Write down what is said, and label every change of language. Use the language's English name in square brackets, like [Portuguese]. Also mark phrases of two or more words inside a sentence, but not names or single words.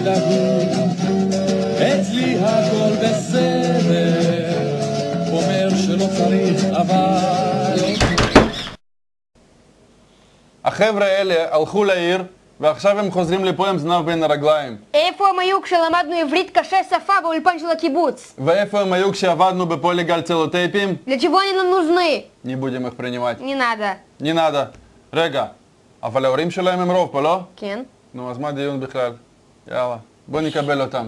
[Hebrew] אצלי הכל בסדר, אומר שלא צריך אבל... החבר'ה האלה הלכו לעיר, ועכשיו הם חוזרים לפה עם זנב בין הרגליים. איפה הם היו כשלמדנו עברית קשה שפה באולפן של הקיבוץ? ואיפה הם היו כשעבדנו בפוליגל צלוטייפים? [Russian] Для чего они нам нужны? Не будем их принимать. Не надо. Не надо. [Hebrew] רגע, אבל ההורים שלהם הם רוב פה, לא? כן. נו, אז מה הדיון בכלל? יאללה, בוא נקבל אותם.